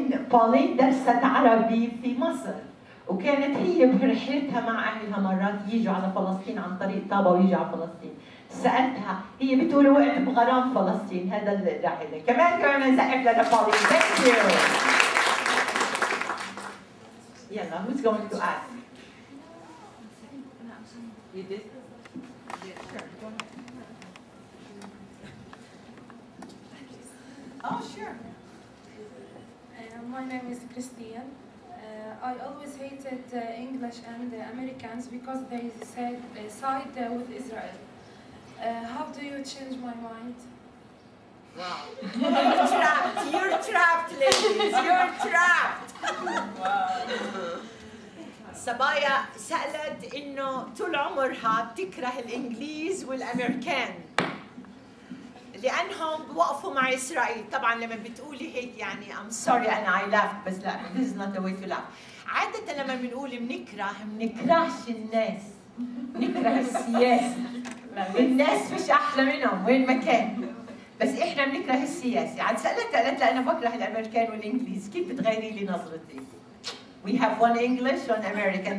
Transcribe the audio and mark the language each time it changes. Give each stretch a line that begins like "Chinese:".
Arabic: Pauline درست عربي في مصر، وكانت هي برحلتها مع أهلها مرات يجوا على فلسطين عن طريق طابة ويجوا على فلسطين. سألتها، هي بتقول وقت بغرام فلسطين، هذا الرحلة. كمان نسقف لنا Pauline.
English: Thank you. Yalla, who's going to ask? You did? Sure. Go ahead. Oh, sure. My name is Christine. I always hated English and Americans because they side with Israel. How do you change my mind? Wow. You're trapped. You're trapped, ladies. You're trapped. Wow.
Arabic: صبايا سألت إنه طول عمرها بتكره الإنجليز والأمريكان لأنهم بوقفوا مع إسرائيل. طبعاً لما بتقولي هيك يعني
English: I'm sorry
Arabic: أنا
English: I laughed
Arabic: بس لا
English: this is not the way to laugh.
Arabic: عادة لما بنقول بنكرهش الناس، بنكره السياسة. الناس مش أحلى منهم وين ما كان، بس إحنا بنكره السياسة. عاد سألتها قالت لها أنا بكره الأمريكان والإنجليز، كيف بتغيري لي نظرتي؟
English: We have one English, one American.